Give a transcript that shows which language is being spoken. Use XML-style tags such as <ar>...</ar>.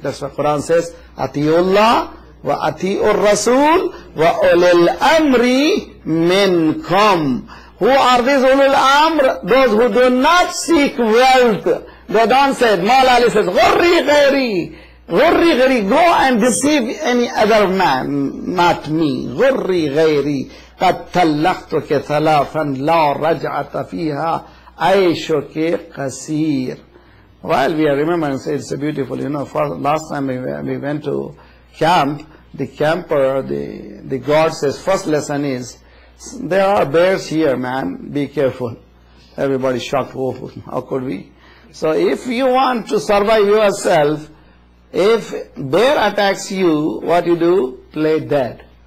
<en>That's what Quran says,</en> <ar>Atiullah wa atiur rasul wa ulil amri minkum.</ar> <en>Who are these ulul amr? Those who do not seek wealth. They don't say, Mawla Ali says,</en> <ar>Ghurri ghairi. Ghurri ghairi,</ar> <en>go and deceive any other man, not me.</en> <ar>Ghurri ghairi. قد طلقتك ثلاثا لا رجعة فيها عيشك قصير.</ar> <en>While we are remembering, say it's a beautiful, last time we went to camp, the camper, the guard says, first lesson is, there are bears here, man, be careful. Everybody shocked, oh, how could we? So if you want to survive yourself, if bear attacks you, what you do? Play dead.</en>